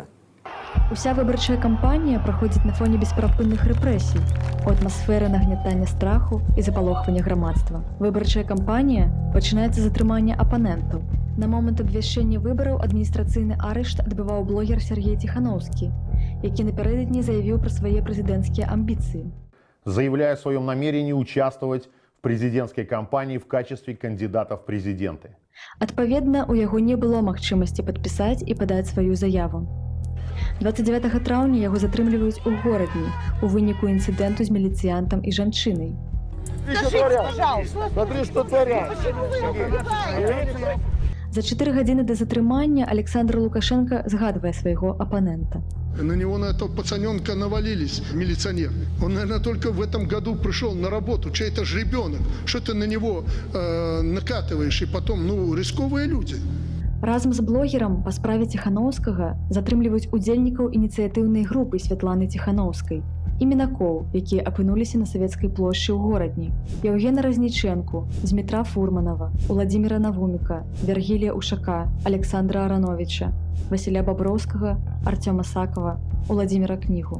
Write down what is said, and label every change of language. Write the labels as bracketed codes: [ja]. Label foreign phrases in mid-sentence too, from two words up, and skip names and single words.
[be] Уся выбарчая кампанія праходзіць на фоне бесперапынных рэпрэсій, у атмасферы нагнятання страху і запалохвання грамадства. Выбарчая кампанія пачынаецца з затрымання апанентаў. На момант абвяшчэння выбараў адміністрацыйны арышт адбываў блогер Сергей Тихановский, які напярэдадні заявіў пра свае прэзідэнцкія амбіцыі. [ru] Заявляя о своем намерении участвовать в президентской кампании в качестве кандидата в президенты. [be] Адпаведна, у яго не было магчымасці падпісаць і падаць сваю заяву. 29 траўня яго затрымліваюць у горадні у выніку інцыдэнту з міліцыянтам і жанчынай. [ru] Смотри, что творят. [be] За 4 гадзіны да затрымання Александр Лукашенко згадвае свайго апанента. [ru] На него, на этого пацаненка, навалились милиционеры. Он, наверное, только в этом году пришел на работу. Чей-то же ребенок. Что ты на него накатываешь? И потом, рисковые люди. [be] Разам з блогерам па справе Ціханаўскага затрымліваюць удзельнікаў ініцыятыўнай групы Святланы Ціханаўскай і мінакоў, якія апынуліся на Савецкай плошчы ў горадні. Яўгена Разнічэнку, Змітра Фурманова, Уладзіміра Навуміка, Вергілія Ушака, Александра Арановича, Васіля Баброўскага, Артёма Сакава, Уладзіміра Кнігу.